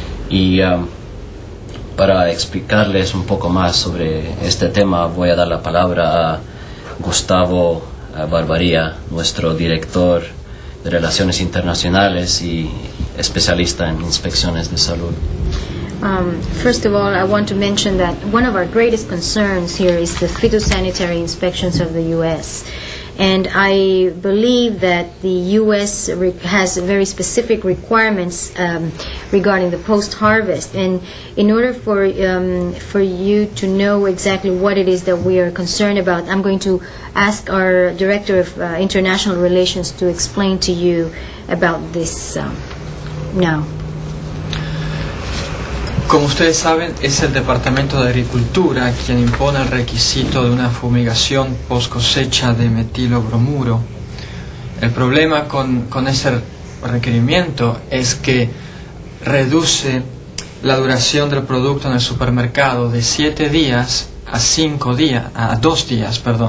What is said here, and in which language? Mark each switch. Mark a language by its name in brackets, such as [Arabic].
[Spanish] Y para explicarles un poco más sobre este tema voy a dar la palabra a Gustavo Barbaría, nuestro director de Relaciones Internacionales y especialista en inspecciones de salud. [English] First of all, I want to mention that one of our greatest concerns here is the phytosanitary inspections of the U.S. And I believe that the U.S. has very specific requirements regarding the post-harvest. And in order for you to know exactly what it is that we are concerned about, I'm going to ask our Director of International Relations to explain to you about this now. [Spanish] Como ustedes saben, es el Departamento de Agricultura quien impone el requisito de una fumigación post cosecha de metilbromuro. El problema con ese requerimiento es que reduce la duración del producto en el supermercado de 7 días a 2 días.